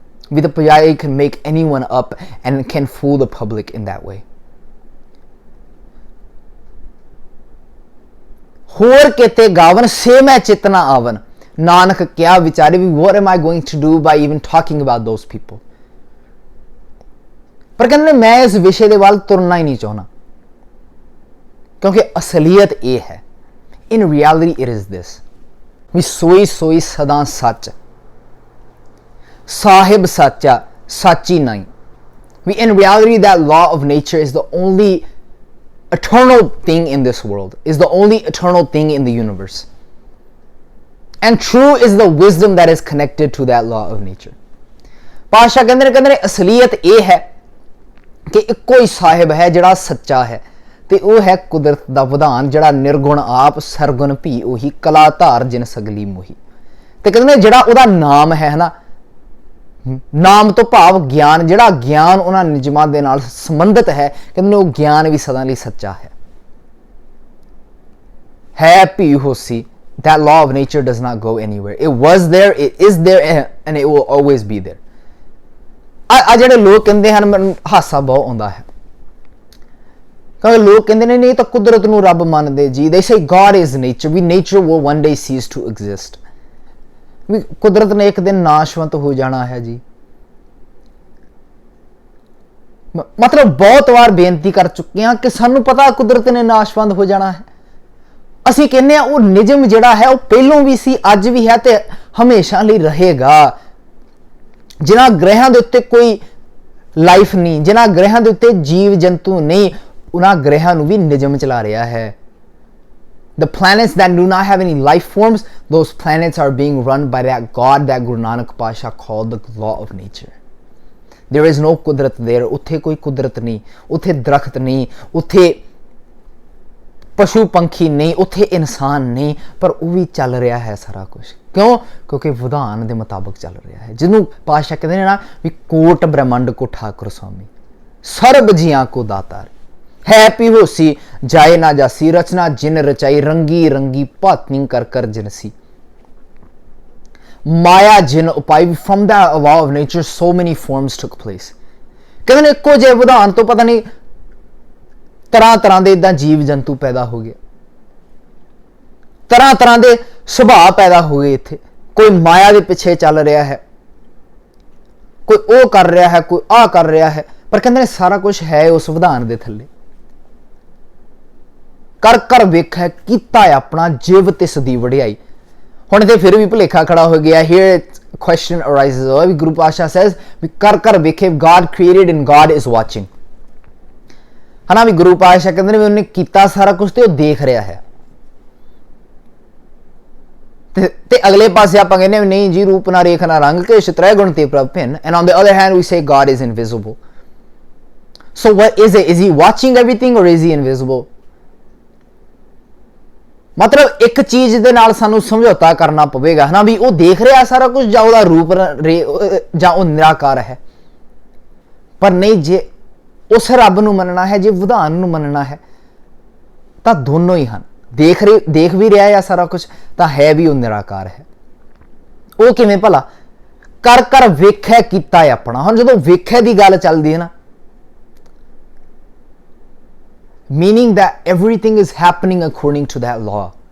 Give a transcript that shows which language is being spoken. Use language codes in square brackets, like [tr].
[en] With the pujari can make anyone up and can fool the public in that way। [pa] ਹੋਰ ਕਿਤੇ ਗਾਵਨ ਸੇ ਮੈਂ ਚੇਤਨਾ ਆਵਨ, ਨਾਨਕ ਕਿਆ ਵਿਚਾਰੇ ਵੀ [en] what am I going to do by even talking about those people। [pa] ਪਰ ਕਹਿੰਦੇ ਮੈਂ ਇਸ ਵਿਸ਼ੇ ਦੇ ਵੱਲ ਤੁਰਨਾ ਹੀ ਨਹੀਂ ਚਾਹੁੰਦਾ ਕਿਉਂਕਿ ਅਸਲੀਅਤ ਇਹ ਹੈ। [en] in reality it is this, [pa] ਵੀ ਸੋਈ ਸੋਈ ਸਦਾ ਸੱਚ, ਸਾਹਿਬ ਸਾਚਾ ਸਾਚੀ ਨਹੀਂ। [en] ਵੀ in reality that law of nature is the only eternal thing in this world, is the only eternal thing in the universe, and true is the wisdom that is connected to that law of nature। [pa] ਪਾਤਸ਼ਾਹ ਕਹਿੰਦੇ ਨੇ ਅਸਲੀਅਤ ਇਹ ਹੈ ਕਿ ਇੱਕੋ ਹੀ ਸਾਹਿਬ ਹੈ ਜਿਹੜਾ ਸੱਚਾ ਹੈ, ਤੇ ਉਹ ਹੈ ਕੁਦਰਤ ਦਾ ਵਿਧਾਨ ਜਿਹੜਾ ਨਿਰਗੁਣ ਆਪ ਸਰਗੁਣ ਭੀ ਉਹੀ ਕਲਾ ਧਾਰ ਜਿਨ ਸਗਲੀ ਮੋਹੀ। ਤੇ ਕਹਿੰਦੇ ਨੇ ਜਿਹੜਾ ਉਹਦਾ ਨਾਮ ਹੈ ਨਾ, ਨਾਮ ਤੋਂ ਭਾਵ ਗਿਆਨ, ਜਿਹੜਾ ਗਿਆਨ ਉਹਨਾਂ ਨਿਯਮਾਂ ਦੇ ਨਾਲ ਸੰਬੰਧਿਤ ਹੈ, ਕਹਿੰਦੇ ਨੇ ਉਹ ਗਿਆਨ ਵੀ ਸਦਾ ਲਈ ਸੱਚਾ ਹੈ ਭੀ ਹੋਸੀ। [en] That law of nature does not go anywhere. It was there, it is there, and it will always be there. [pa] ਆ ਜਿਹੜੇ ਲੋਕ ਕਹਿੰਦੇ ਹਨ, ਮੈਨੂੰ ਹਾਸਾ ਬਹੁਤ ਆਉਂਦਾ ਹੈ, ਕਿਉਂਕਿ ਲੋਕ ਕਹਿੰਦੇ ਨੇ ਨਹੀਂ ਤਾਂ ਕੁਦਰਤ ਨੂੰ ਰੱਬ ਮੰਨਦੇ ਜੀ। [en] They say God is nature, ਵੀ nature will one day cease to exist, ਵੀ [pa] ਕੁਦਰਤ ਨੇ ਇੱਕ ਦਿਨ ਨਾਸ਼ਵੰਤ ਹੋ ਜਾਣਾ ਹੈ ਜੀ। ਮਤਲਬ ਬਹੁਤ ਵਾਰ ਬੇਨਤੀ ਕਰ ਚੁੱਕੇ ਹਾਂ ਕਿ ਸਾਨੂੰ ਪਤਾ ਕੁਦਰਤ ਨੇ ਨਾਸ਼ਵੰਤ ਹੋ ਜਾਣਾ ਹੈ। ਅਸੀਂ ਕਹਿੰਦੇ ਆ ਉਹ ਨਿਯਮ ਜਿਹੜਾ ਹੈ ਉਹ ਪਹਿਲੋਂ ਵੀ ਸੀ, ਅੱਜ ਵੀ ਹੈ ਤੇ ਹਮੇਸ਼ਾ ਲਈ ਰਹੇਗਾ। ਜਿਨ੍ਹਾਂ ਗ੍ਰਹਿਾਂ ਦੇ ਉੱਤੇ ਕੋਈ ਲਾਈਫ ਨਹੀਂ, ਜਿਨ੍ਹਾਂ ਗ੍ਰਹਿਾਂ ਦੇ ਉੱਤੇ ਜੀਵ ਜੰਤੂ ਨਹੀਂ, ਉਹਨਾਂ ਗ੍ਰਹਿਾਂ ਨੂੰ ਵੀ ਨਿਯਮ ਚਲਾ ਰਿਹਾ ਹੈ। [en] The planets that do not have any life forms, those planets are being run by that God that Guru Nanak Pasha called the law of nature. There is no ਕੁਦਰਤ there, [pa] ਉੱਥੇ ਕੋਈ ਕੁਦਰਤ ਨਹੀਂ, ਉੱਥੇ ਦਰਖਤ ਨਹੀਂ, ਉੱਥੇ ਪਸ਼ੂ ਪੰਖੀ ਨਹੀਂ, ਉੱਥੇ ਇਨਸਾਨ ਨਹੀਂ, ਪਰ ਉਹ ਵੀ ਚੱਲ ਰਿਹਾ ਹੈ ਸਾਰਾ ਕੁਝ। ਕਿਉਂ? ਕਿਉਂਕਿ ਵਿਧਾਨ ਦੇ ਮੁਤਾਬਕ ਚੱਲ ਰਿਹਾ ਹੈ, ਜਿਹਨੂੰ ਪਾਤਸ਼ਾਹ ਕਹਿੰਦੇ ਨੇ ਨਾ ਵੀ ਕੋਟ ਬ੍ਰਹਮੰਡ ਕੋ ਠਾਕੁਰ ਸੁਆਮੀ, ਸਰਬ ਜੀਆਂ ਕੋ ਦਾਤਾਰ ਹੈ ਭੀ ਹੋਸੀ, ਜਾਏ ਨਾ ਜਾਸੀ, ਰਚਨਾ ਜਿਨ ਰਚਾਈ, ਰੰਗੀ ਰੰਗੀ ਭਾਤਨੀ ਕਰ ਕਰ ਜਿਨਸੀ, ਮਾਇਆ ਜਿਨ ਉਪਾਈ। [en] From the law of nature so many forms took place। [pa] ਕਹਿੰਦੇ ਨੇ ਇੱਕੋ ਜਿਹੇ ਵਿਧਾਨ ਤੋਂ ਪਤਾ ਨਹੀਂ ਤਰ੍ਹਾਂ ਤਰ੍ਹਾਂ ਦੇ ਇਦਾਂ ਜੀਵ ਜੰਤੂ ਪੈਦਾ ਹੋ ਗਏ, ਤਰ੍ਹਾਂ ਤਰ੍ਹਾਂ ਦੇ ਸੁਭਾਅ ਪੈਦਾ ਹੋ ਗਏ। ਇੱਥੇ ਕੋਈ ਮਾਇਆ ਦੇ ਪਿੱਛੇ ਚੱਲ ਰਿਹਾ ਹੈ, ਕੋਈ ਉਹ ਕਰ ਰਿਹਾ ਹੈ, ਕੋਈ ਆਹ ਕਰ ਰਿਹਾ ਹੈ, ਪਰ ਕਹਿੰਦੇ ਨੇ ਸਾਰਾ ਕੁਝ ਹੈ ਉਸ ਵਿਧਾਨ ਦੇ ਥੱਲੇ। ਕਰ ਕਰ ਵੇਖੈ ਕੀਤਾ ਆਪਣਾ, ਜਿਵ ਤਿਸ ਦੀ ਵਡਿਆਈ। ਹੁਣ ਤੇ ਫਿਰ ਵੀ ਭੁਲੇਖਾ ਖੜਾ ਹੋ ਗਿਆ। [en] Here question arises, ਵੀ Guru Patshah says [pa] ਵੀ ਕਰ ਕਰ ਵੇਖੇ, [en] God created and God is watching। [pa] ਹਨਾ ਵੀ ਗੁਰੂ ਪਾਤਸ਼ਾਹ ਕਹਿੰਦੇ ਨੇ ਵੀ ਉਹਨੇ ਕੀਤਾ ਸਾਰਾ ਕੁਝ ਤੇ ਉਹ ਦੇਖ ਰਿਹਾ ਹੈ। ਤੇ ਅਗਲੇ ਪਾਸੇ ਆਪਾਂ ਕਹਿੰਦੇ ਵੀ ਨਹੀਂ ਜੀ, ਰੂਪ ਨਾ ਰੇਖ ਨਾ ਰੰਗ ਕੇ ਸ਼ਤਰੈ ਗੁਣ ਤੇ ਪ੍ਰਭ ਭਿੰਨ। [en] And on the other hand we say God is invisible. So what is it? Is he watching everything or is he invisible? [pa] ਮਤਲਬ ਇੱਕ ਚੀਜ਼ ਦੇ ਨਾਲ ਸਾਨੂੰ ਸਮਝੌਤਾ ਕਰਨਾ ਪਵੇਗਾ ਹਨਾ ਵੀ ਉਹ ਦੇਖ ਰਿਹਾ ਸਾਰਾ ਕੁਝ, ਜਾਂ ਉਹਦਾ ਰੂਪ ਜਾਂ ਉਹ ਨਿਰਾਕਾਰ ਹੈ। ਪਰ ਨਹੀਂ, ਜੇ ਉਸ ਰੱਬ ਨੂੰ ਮੰਨਣਾ ਹੈ, ਜੇ ਵਿਧਾਨ ਨੂੰ ਮੰਨਣਾ ਹੈ, ਤਾਂ ਦੋਨੋਂ ਹੀ ਹਨ। ਦੇਖ ਵੀ ਰਿਹਾ ਹੈ ਸਾਰਾ ਕੁਝ, ਤਾਂ ਹੈ ਵੀ ਉਹ ਨਿਰਾਕਾਰ ਹੈ। ਉਹ ਕਿਵੇਂ ਭਲਾ? ਕਰ ਕਰ ਵੇਖਿਆ ਕੀਤਾ ਆਪਣਾ। ਹੁਣ ਜਦੋਂ ਵੇਖਿਆ ਦੀ ਗੱਲ ਚੱਲਦੀ ਹੈ ਨਾ, [en] meaning that everything is happening according to that law।